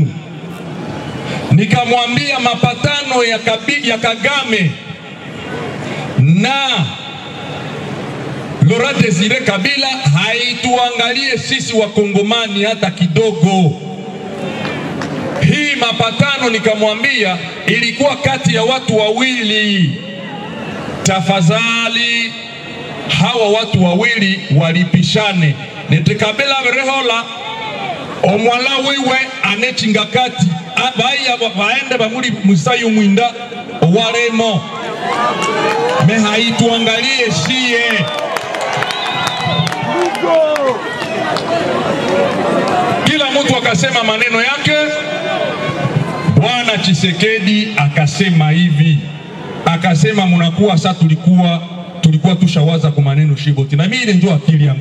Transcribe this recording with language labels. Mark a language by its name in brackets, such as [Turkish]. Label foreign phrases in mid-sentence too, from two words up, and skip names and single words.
[Swahili] Nikamwambia mapatano ya Kagame na Laurent Désiré Kabila haituangalie sisi Wakongomani hata kidogo. Hii mapatano nikamwambia ilikuwa kati ya watu wawili. Tafadhali hawa watu wawili walipishane. [Nande] Netekabela berehola omwala wiwe anechingakati abaya baende bamuli musayo mwinda waremo mehaituangalie shie. [Swahili] Kila mtu akasema maneno yake. Bwana Tshisekedi akasema hivi, akasema munakuwa sasa, tulikuwa tushawaza kwa maneno shiboti, na mimi ile ndio akili yangu.